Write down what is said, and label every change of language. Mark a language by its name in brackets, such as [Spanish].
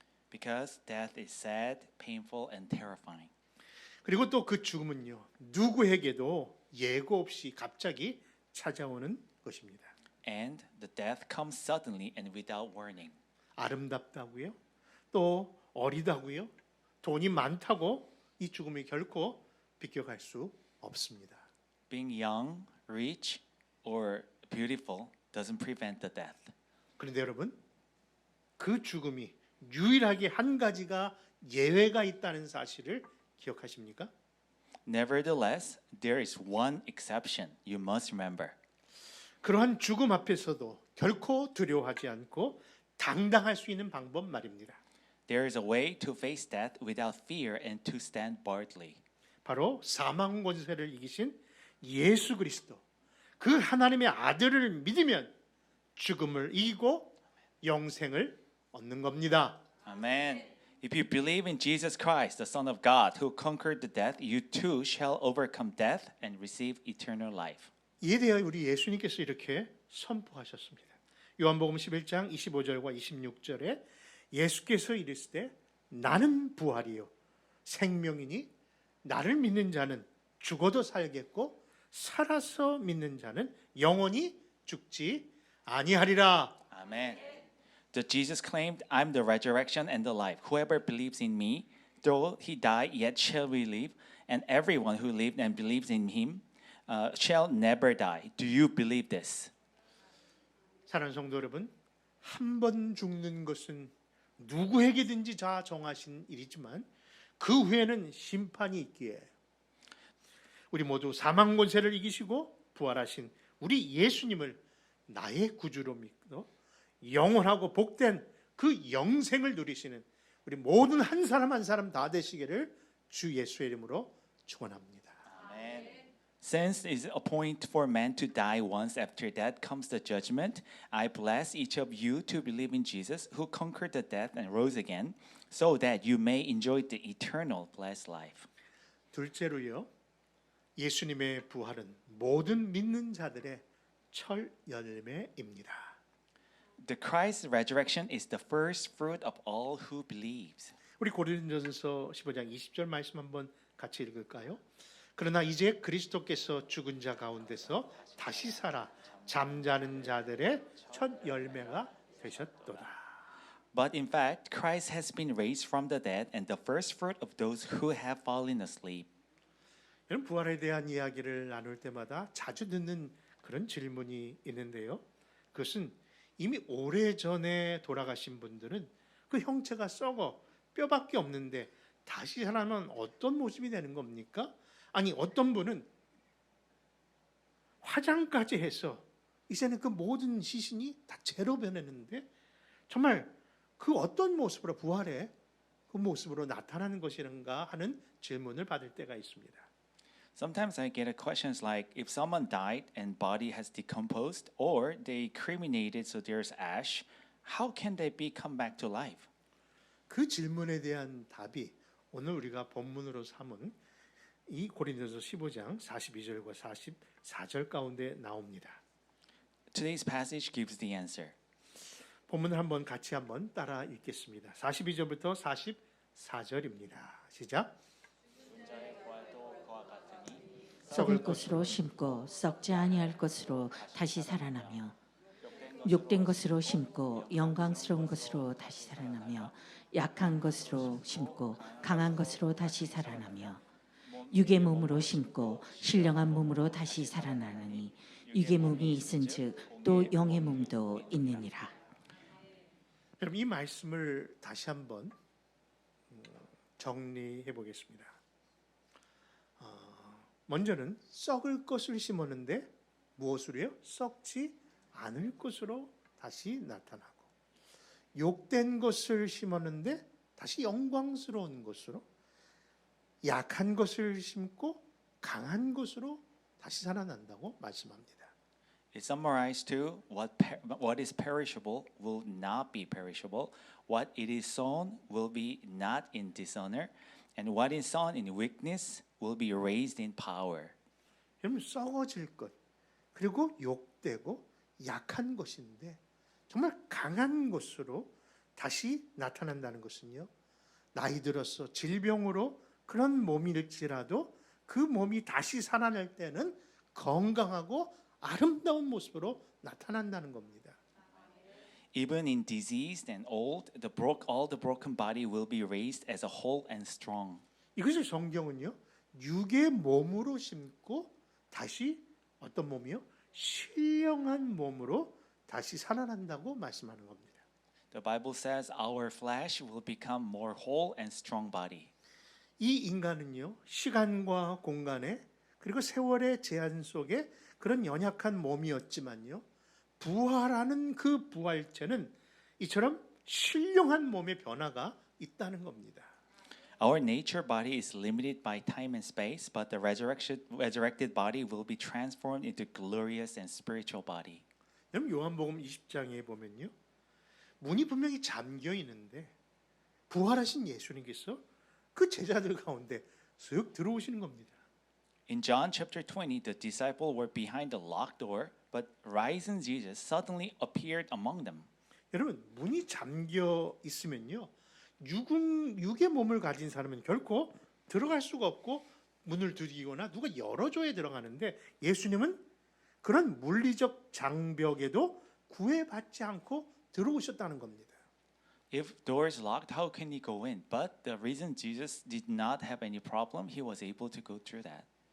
[English] Because death is sad, painful, and terrifying. [Korean] 그리고 또 그 죽음은요. 누구에게도 예고 없이 갑자기 찾아오는 것입니다. [English] And the death comes suddenly and without warning. [Korean] 아름답다고요? 또 어리다고요? 돈이 많다고 이 죽음이 결코 비껴갈 수 없습니다. [English] Being young, rich, or beautiful doesn't prevent the death. [Korean] 그런데 여러분, 그 죽음이 유일하게 한 가지가 예외가 있다는 사실을 기억하십니까? [English] Nevertheless, there is one exception you must remember. [Korean] 그러한 죽음 앞에서도 결코 두려워하지 않고 당당할 수 있는 방법 말입니다. [English] There is a way to face death without fear and to stand boldly. [Korean] 바로 사망 권세를 이기신 예수 그리스도, 그 하나님의 아들을 믿으면 죽음을 이기고 영생을 얻는 겁니다. [English] Amen. If you believe in Jesus Christ, the Son of God, who conquered the death, you too shall overcome death and receive eternal life. [Korean] 이에 대하여 우리 예수님께서 이렇게 선포하셨습니다. 요한복음 11장 25절과 26절에 예수께서 이르시되 나는 부활이요 생명이니 나를 믿는 자는 죽어도 살겠고 살아서 믿는 자는 영원히 죽지 아니하리라. [English] Amen. The Jesus claimed, I'm the resurrection and the life. Whoever believes in me, though he die, yet shall we live. And everyone who lived and believes in him shall never die. Do you believe this? [Korean] 사랑하는 성도 여러분, 한 번 죽는 것은 누구에게든지 다 정하신 일이지만 그 후에는 심판이 있기에 우리 모두 사망 권세를 이기시고 부활하신 우리 예수님을 나의 구주로 믿고 영원하고 복된 그 영생을 누리시는 우리 모든 한 사람 한 사람 다 되시기를 주 예수의 이름으로 축원합니다. [English] Amen. Since it is appointed for man to die once after that comes the judgment, I bless each of you to believe in Jesus, who conquered the death and rose again, so that you may enjoy the eternal blessed life. [Korean] 둘째로요, 예수님의 부활은 모든 믿는 자들의 첫 열매입니다. [English] The Christ's resurrection is the first fruit of all who believes. [Korean] 우리 고린도전서 15장 20절 말씀 한번 같이 읽을까요? 그러나 이제 그리스도께서 죽은 자 가운데서 다시 살아 잠자는 자들의 첫 열매가 되셨도다. [English] But in fact, Christ has been raised from the dead and the first fruit of those who have fallen asleep. [Korean] 이런 부활에 대한 이야기를 나눌 때마다 자주 듣는 그런 질문이 있는데요. 그것은 이미 오래전에 돌아가신 분들은 그 형체가 썩어 뼈밖에 없는데 다시 살아나면 어떤 모습이 되는 겁니까? 아니 어떤 분은 화장까지 해서 이제는 그 모든 시신이 다 재로 변했는데 정말 그 어떤 모습으로 부활의 그 모습으로 나타나는 것인가 하는 질문을 받을 때가 있습니다. [English] Sometimes I get questions like if someone died and body has decomposed or they cremated so there's ash, how can they be come back to life? [Korean] 그 질문에 대한 답이 오늘 우리가 본문으로 삼은 이 고린도서 15장 42절과 44절 가운데 나옵니다. [English] Today's passage gives the answer. [Korean] 본문을 한번 같이 한번 따라 읽겠습니다. 42절부터 44절입니다. 시작. 썩을 것으로 심고 썩지 아니할 것으로 다시 살아나며 욕된 것으로 심고 영광스러운 것으로 다시 살아나며 약한 것으로 심고 강한 것으로 다시 살아나며 육의 몸으로 심고 신령한 몸으로 다시 살아나느니 육의 몸이 있은즉 또 영의 몸도 있느니라. 여러분 이 말씀을 다시 한번 정리해 보겠습니다. 먼저는 썩을 것을 심었는데 무엇으로요? 썩지 않을 것으로 다시 나타나고 욕된 것을 심었는데 다시 영광스러운 것으로 약한 것을 심고 강한 것으로 다시 살아난다고 말씀합니다. [English] It summarized to what is perishable will not be perishable, what it is sown will be not in dishonor, and what is sown in weakness will be raised in power. [Korean] 여러분 썩어질 것 그리고 욕되고 약한 것인데 정말 강한 것으로 다시 나타난다는 것은요. 나이 들어서 질병으로 그런 몸일지라도 그 몸이 다시 살아날 때는 건강하고 아름다운 모습으로 나타난다는 겁니다. [English] Even in diseased and old, all the broken body will be raised as a whole and strong. [Korean] 이것을 성경은요. 육의 몸으로 심고 다시 어떤 몸이요? 신령한 몸으로 다시 살아난다고 말씀하는 겁니다. [English] The Bible says our flesh will become more whole and strong body. [Korean] 이 인간은요. 시간과 공간에 그리고 세월의 제한 속에 그런 연약한 몸이었지만요. 부활하는 그 부활체는 이처럼 신령한 몸의 변화가 있다는 겁니다. [English] Our nature body is limited by time and space, but the resurrected body will be transformed into glorious and spiritual body. [Korean] 여러분 요한복음 20장에 보면요. 문이 분명히 잠겨 있는데 부활하신 예수님께서 그 제자들 가운데 쓱 들어오시는 겁니다. [English] In John chapter 20, the disciples were behind the locked door, but risen Jesus suddenly appeared among them. [Korean] 여러분 문이 잠겨 있으면요. 육의 몸을 가진 사람은 결코 들어갈 수가 없고 문을 두드리거나 누가 열어줘야 들어가는데 예수님은 그런 물리적 장벽에도 구애받지 않고 들어오셨다는 겁니다. [English] If doors locked, how can he go in? But the reason Jesus did not have any problem, he was able to go through that.